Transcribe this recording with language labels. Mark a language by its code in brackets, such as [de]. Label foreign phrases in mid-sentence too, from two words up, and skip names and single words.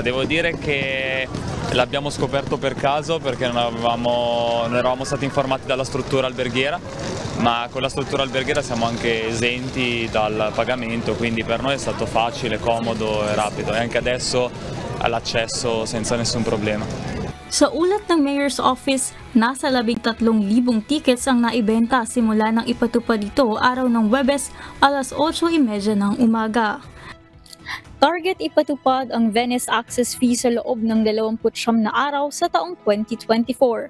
[it] Devo dire che l'abbiamo scoperto per caso perché non eravamo stati informati dalla struttura alberghiera, ma con la struttura alberghiera siamo anche esenti dal pagamento, quindi per noi è stato facile, comodo e rapido e anche adesso all'accesso senza nessun problema. [tl] Sa ulat ng Mayor's Office, nasa 13,000 tickets ang naibenta simula nang ipatupad ito araw ng Huwebes alas 8:30 ng umaga. Target ipatupad ang [en] Venice access fee [tl] sa loob ng 29 na araw sa taong 2024.